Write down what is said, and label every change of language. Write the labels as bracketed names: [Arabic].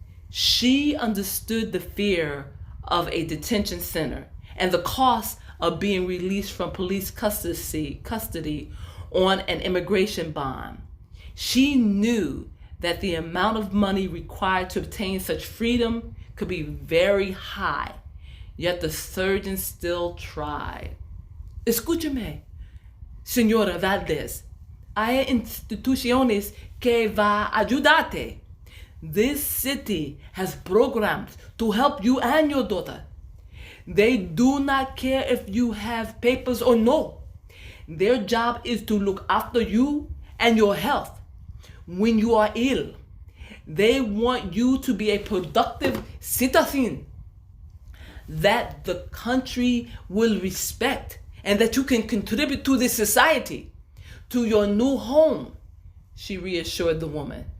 [English] She understood the fear of a detention center and the cost of being released from police custody on an immigration bond. She knew that the amount of money required to obtain such freedom could be very high, yet the surgeon still tried. [Spanish] "Escúchame, Señora Valdez. Hay instituciones que va a ayudarte. [English] This city has programs to help you and your daughter. They do not care if you have papers or no. Their job is to look after you and your health when you are ill. They want you to be a productive citizen that the country will respect and that you can contribute to the society, to your new home, she reassured the woman.